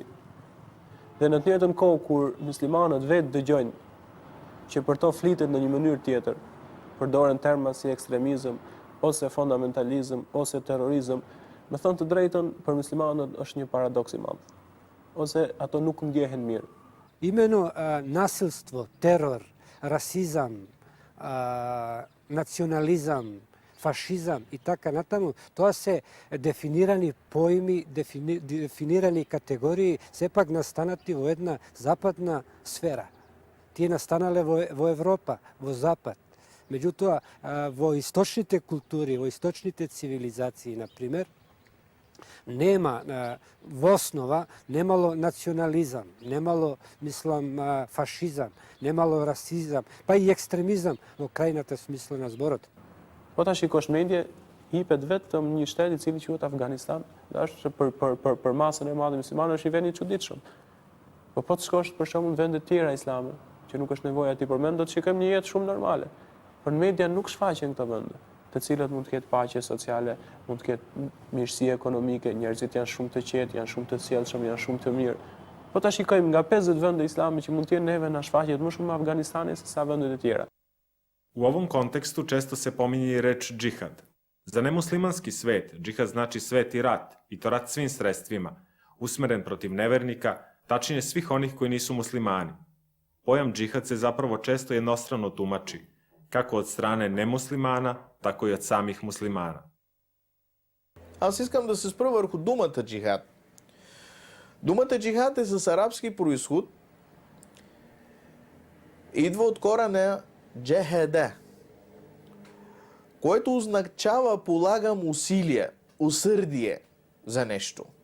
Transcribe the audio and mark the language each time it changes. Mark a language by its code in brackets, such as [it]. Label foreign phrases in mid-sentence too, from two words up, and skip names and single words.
[sq] Dhe në të njëjtën kohë kur muslimanët vetë dëgjojnë që për to flitet në një mënyrë tjetër, përdoren terma si ekstremizëm, ose fundamentalizëm, ose terrorizëm, me thënë të drejtën, për muslimanët është një paradoks i madh. Ose ato nuk ndjehen mirë. [mk] Imенно насилство, терор, расизам, национализам, фашизам и така натаму, тоа се дефинирани поими, дефинирани категории, сепак настанати во една западна сфера. Тие настанале во Европа, во Запад. Меѓутоа, во источните култури, во источните цивилизации, например, нема во основа немало национализам, немало, мислам, фашизам, немало расизам, па и екстремизам во крајната смисла на зборот. [sq] Po ta shikosh mendje, hipet vetëm një shtet I cili quhet Afganistan, dhe është për masën e madhe muslimane është I vend I çuditshëm. Po të shkosh për shembull në vende të tjera islame, që nuk është nevoja ti përmend, do të shikojmë një jetë shumë normale. Por në media nuk shfaqen këto vende, të cilat mund të ketë paqe sociale, mund të ketë mirësi ekonomike, njerëzit janë shumë të qetë, janë shumë të sjellshëm, janë shumë të mirë. Po ta shikojmë nga 50 vende islame që mund të jenë neve na shfaqet më shumë Afganistani se sa vendet e tjera. [sr] U ovom kontekstu često se pominje I reč džihad. Za nemuslimanski svet, džihad znači sveti rat, I to rat svim sredstvima, usmeren protiv nevernika, tačnije svih onih koji nisu muslimani. Pojam džihad se zapravo često jednostrano tumači, kako od strane nemuslimana, tako I od samih muslimana. [bg] Аз искам да се спра върху думата джихад. Думата джихад е с арабски произход. Идва от корена джехеде, което означава полагам усилие, усърдие за нещо.